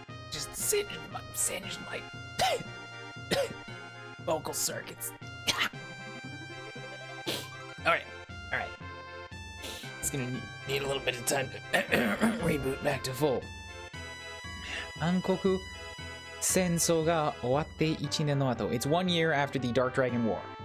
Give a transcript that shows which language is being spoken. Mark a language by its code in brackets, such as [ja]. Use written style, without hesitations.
[en] Just singed my vocal circuits. Alright. It's gonna need a little bit of time to reboot back to full. [ja] 暗黒戦争が終わって1年の後. [en] It's 1 year after the Dark Dragon War.